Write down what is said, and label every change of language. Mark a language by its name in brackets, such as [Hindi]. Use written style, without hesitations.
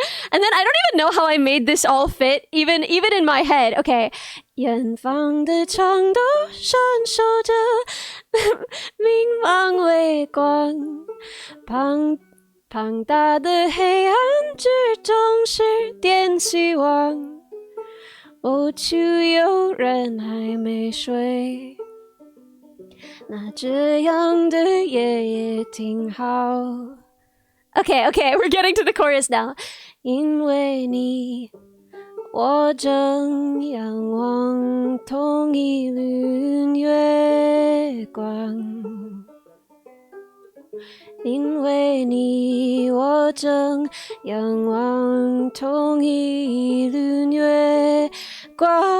[English] And then I don't even know how I made this all fit, even in my head. Okay. [Chinese] 远方的长岛闪烁着明亮微光，庞大的黑暗之中是点希望。哦，就有人还没睡，那这样的夜也挺好。 [English] Okay, we're getting to the chorus now. [Chinese] 因为你，我正仰望同一轮月光。因为你，我正仰望同一轮月光。